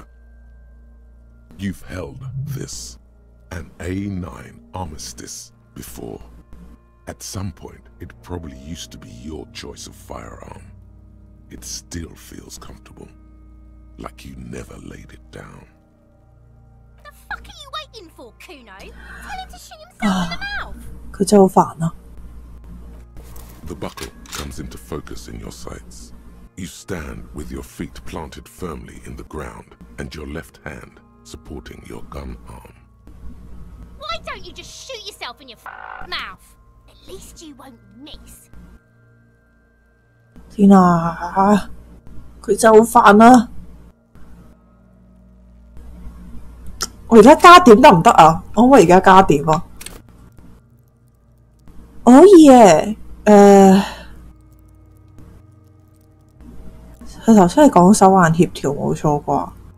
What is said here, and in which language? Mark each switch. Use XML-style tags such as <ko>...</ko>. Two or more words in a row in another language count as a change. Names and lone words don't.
<en>You've held this, an A9 Armistice, before. At some point, it probably used to be your choice of firearm. It still feels comfortable, like you never laid it down. The fuck are you waiting for, Kuno? Tell him to shoot himself in the mouth!</en> <yue>佢真係好煩啊！</yue> <en>The buckle comes into focus in your sights. You stand with your feet planted firmly in the ground and your left hand supporting your gun arm. Why don't you just shoot yourself in your mouth? At least you won't miss.</en> <yue>天啊！佢真係好煩啊！我而家加點得唔得啊？我可唔可以而家加點啊？可以嘅，佢頭先係講手眼協調冇錯啩？</yue>